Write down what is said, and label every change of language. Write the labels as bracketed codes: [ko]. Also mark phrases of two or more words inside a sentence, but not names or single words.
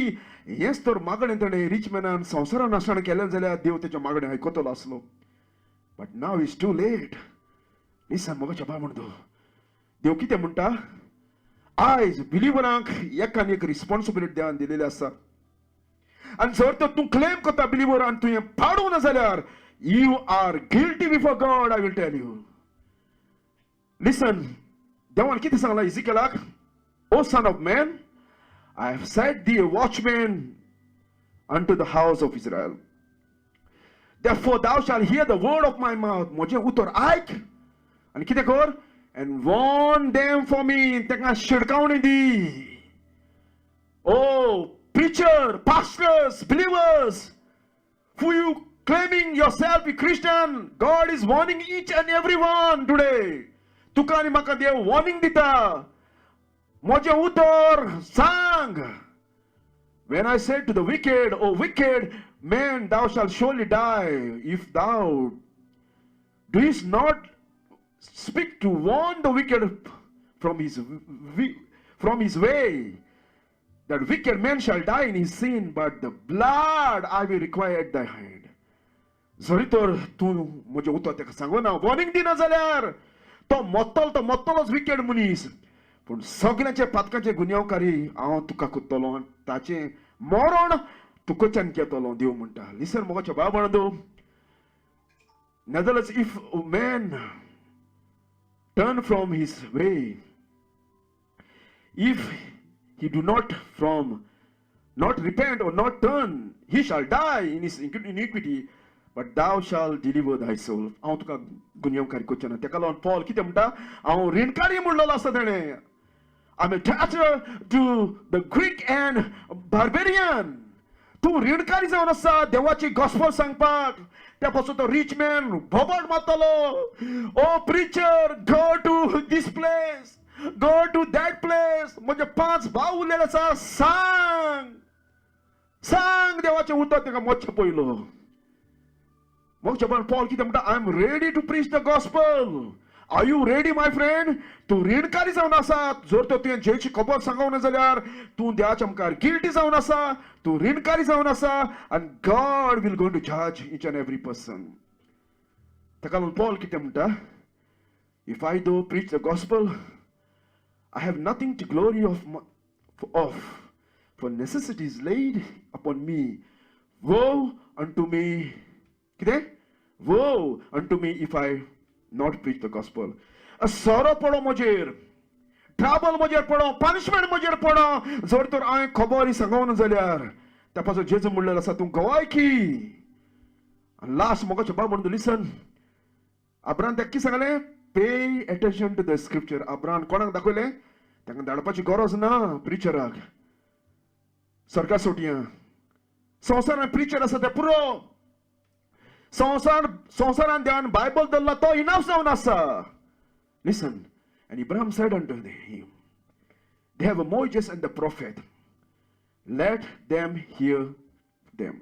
[kok] हेच तर मागणें ताणें रिच मॅनान संवसारान आसण केलें जाल्यार देव तेचें मागणें आयकतलो आसलो. [en] But now is too late. [kok] लिसन मोगाच्या बाबा म्हणतो देव कितें म्हणटा. आयज बिलिवरांक एकान एक रिस्पॉन्सिबिलिटी देवान दिलेली आसा. आनी जर तर तूं क्लेम करता बिलिवर आनी तुवें पाडूं ना जाल्यार [en] You are guilty before God. I will tell you. [kok] लिसन देवान कितें सांगलां इजिकेलाक. [en] O son of man, I have set thee a watchman unto the house of Israel. Therefore thou shalt hear the word of my mouth. [kok] म्हजें उतर आयक आनी कितें कर. [en] And warn them for me. [kok] तांकां शिडकावणी दी. [en] Oh, preacher, pastors, believers, who you claiming yourself a Christian, God is warning each and every one today. [kok] तुका आनी म्हाका देव warning दिता. म्हजें उतर सांग. [en] When I said to the wicked, O wicked man, thou shalt surely die, if thou doest not speak to warn the wicked from his way, that wicked man shall die in his sin, but the blood I will require at thy hand. [kok] जरी तर तूं म्हजे उतर ताका सांगना, वॉर्निंग दिना जाल्यार तो मोत्तलोच विकेड मनीस, पूण सगळ्यांचे पातकाचे गुन्यांवकारी हांव तुका कोत्तलो आनी ताचें मरण तुकोच्यान घेतलो, देव म्हणटा. लिसन मोगाच्या बाबळदो. [en] Nevertheless, if a man turn from his way, if he do not repent or not turn, he shall die in his iniquity, but thou shalt deliver thy soul. [kok] हांव तुका गुन्यांवकारी कोच्चना. तेका लागून पॉल कितें म्हणटा, हांव ऋणकारी म्हणलेलो आसा ताणें. [en] I'm attached to the Greek and barbarian. [kok] तूं ऋणकारी जावन आसा देवाची गॉस्पल सांगपाक. त्या पासून तो रिच मॅन बोबड मारतलो. [en] O preacher, go to this place, go to that place. [kok] म्हणजे 5 भाव उरलेले आसा, सांग देवाचें उतर ताका मोच्चे पयलो. मग पॉल कितें म्हणटा, [en] I am ready to preach the gospel. Are you ready my friend? [kok] तूं ऋणकारी जावन आसा. जर तर तुवें जेची खबर सांगूना जाल्यार तूं देवाच्या मुखार गिल्टी जावन आसा, तूं ऋणकारी जावन आसा, आनी [en] God will going to judge each and every person. [kok] ताका लागून पॉल कितें म्हणटा, [en] If I do preach the gospel, I have nothing to glory of, for necessity is laid upon me. Woe unto me. कितें? Woe unto me if I not preach the gospel. A sorrow [kok] पडो म्हजेर, ट्रबल म्हजेर पडो, पनिशमेंट म्हजेर पडो, जर तर हांवें खबर सांगूना जाल्यार. त्या पासून जेजू म्हणलेलो आसा, तूं गवाय की. लास्ट मोगाचें बाब म्हणून लिसन. अब्राहम ताका कितें सांगलें? [en] Pay attention to the scripture. [kok] अब्राहम कोणाक दाखयलें? ताका धाडपाची गरज ना प्रिचराक. सरकार सोटया संवसारान प्रिचर आसा ते पुरो. संवसारान देवान बायबल धरला तो इनफ जावन आसा. [en] Listen, and Abraham said unto him, they have a Moses and the prophet, let them hear them.